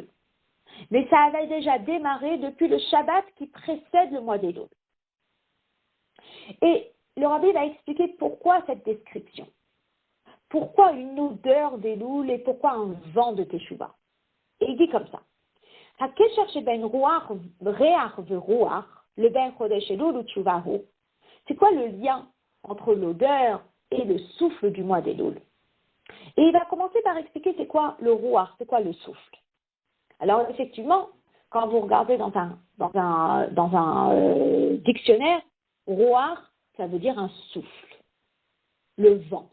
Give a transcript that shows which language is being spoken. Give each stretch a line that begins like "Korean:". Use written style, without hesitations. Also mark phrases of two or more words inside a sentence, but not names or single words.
French: Mais ça avait déjà démarré depuis le Shabbat qui précède le mois d'Elul. Et le Rabbi va expliquer pourquoi cette description. Pourquoi une odeur d'Elul et pourquoi un vent de Teshuva. Et il dit comme ça.
Hebrew: הקשר שבין רוח, ריח ורוח, לבין חודש אלול ותשוvahu.
French: C'est quoi le lien entre l'odeur et le souffle du mois d'Elul? Et il va commencer par expliquer c'est quoi le ruach, c'est quoi le souffle. Alors effectivement, quand vous regardez dans un dictionnaire, ruach, ça veut dire un souffle, le vent.